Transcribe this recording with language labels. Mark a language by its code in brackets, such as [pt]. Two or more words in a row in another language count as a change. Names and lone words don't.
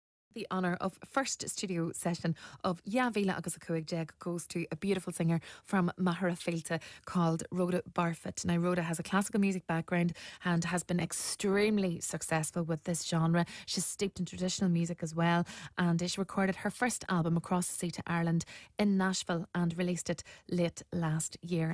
[en] The honour of first studio session of Ya Vila agus a Cuig Jeg goes to a beautiful singer from Mahara Filta called Rhoda Barfoot. Now, Rhoda has a classical music background and has been extremely successful with this genre. She's steeped in traditional music as well, and she recorded her first album Across the Sea to Ireland in Nashville and released it late last year.